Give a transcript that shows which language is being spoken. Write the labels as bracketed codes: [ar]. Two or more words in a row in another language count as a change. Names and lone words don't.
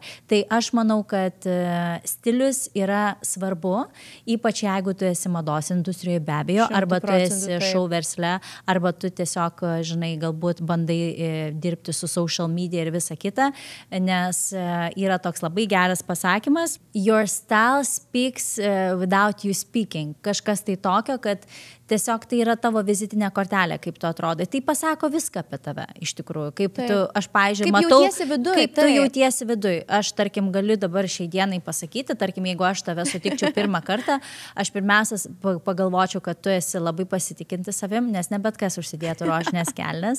[lt] Tai aš manau, kad stilius yra svarbu, ypač jeigu tu esi mados industrijoje, be abejo, arba tu esi šou versle, arba tu tiesiog, žinai, galbūt bandai dirbti su [en] social media [lt] ir visa kita, nes yra toks labai geras pasakymas, [en] your style speaks without you speaking. [lt] Kažkas tai tokio, kad tiesiog tai yra tavo vizitinė kortelė, kaip tu atrodai. Tai pasako viską apie tave, iš tikrųjų. Kaip tu, aš, pavyzdžiui, matau, kaip tu jautiesi viduj. Aš, tarkim, galiu dabar šiai dienai pasakyti, tarkim, jeigu aš tave sutikčiau pirmą kartą, aš pirmiausia pagalvočiau, kad tu esi labai pasitikinti savim, nes ne bet kas užsidėtų rožinės kelnes.